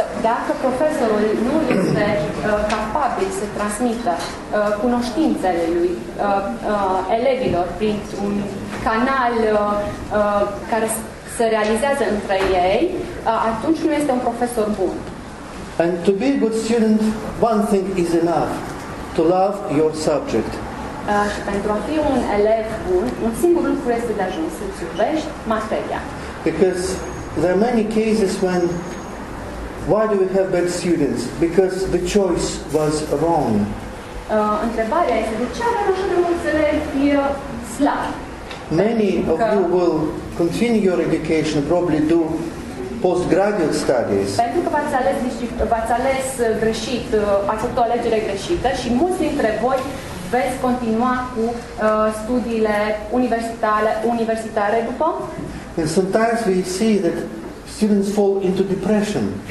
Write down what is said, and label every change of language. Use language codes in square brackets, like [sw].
[ro] Dacă profesorul nu este capabil să transmită cunoștințele lui elevilor printr-un canal care se realizează între ei, atunci nu este un profesor bun. [en] And to be a good student, one thing is enough: to love your subject. [ro] Și pentru a fi un elev bun, un singur lucru este de ajuns, să-ți iubești materia. [en] Because there are many cases when Why do we have bad students? Because the choice was wrong. [ro] Întrebarea este de ce avem așa de mulți elevi slabi? [en] Many of you will continue your education, probably do postgraduate studies. [ro] Pentru că v-ați ales greșit, ați făcut o alegere greșită și mulți dintre voi veți continua cu studiile universitare după. [en] And sometimes we see that students fall into depression,